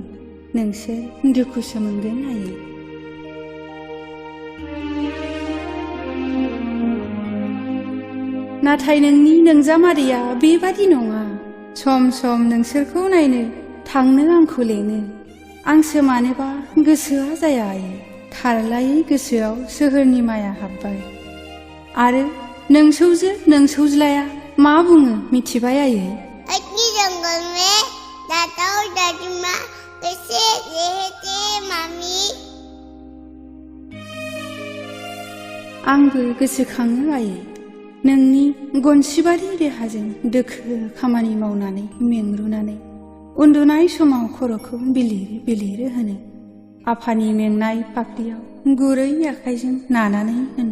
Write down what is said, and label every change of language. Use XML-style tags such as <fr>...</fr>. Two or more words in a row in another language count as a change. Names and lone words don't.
<brx>नोंसोर दुखुसो मोनगोन आयै। नाथाय नोंनि नोंजामादैया बेबादि नङा। सम नोंसोरखौ नायनो थांनो आंखौ लेङो। आंसो मानोबा गोसोआ जाया आयै। थारलायै गोसोआव सोहोरनि माया हाब्बाय। आरो नोंसौज्लाया मा बुङो मिथिबाय आयै?</brx> <hi>जंगल में दादा और दादी माँ कैसे रहते मामी?</hi> <brx>आंबो गोसोखाङो आयै। नोंनि गनसिबादि देहाजों दोखो खामानि मावनानै मेंरुनानै उन्दुनाय समाव खर'खौ बिलिर होनो, आफानि मेंनाय फाफ्लियाव गुरै आखाइजों नानानै होनो।</brx>